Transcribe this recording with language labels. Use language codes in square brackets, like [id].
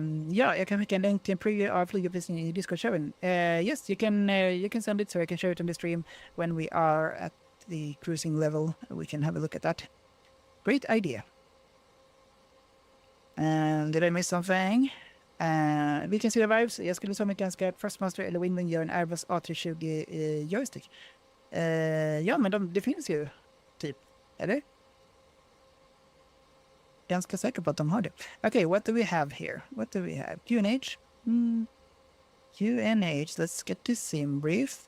[sv] Ja, jag kan skicka en länk till en preview av flyguppvisningen i Discord-showen. [en] Yes, you can send it so I can show it on the stream when we are at the cruising level. We can have a look at that. Great idea. Did I miss something? [sv] Vi kan se [en] the vibes. [sv] Jag skulle så mycket önska att Thrustmaster eller Wingwing gör en Airbus A320 joystick. Ja, men det finns ju, typ. Eller? Ganska säker på att de har det. [en] Okay, what do we have here? What do we have? QNH? QNH, let's get to Simbrief.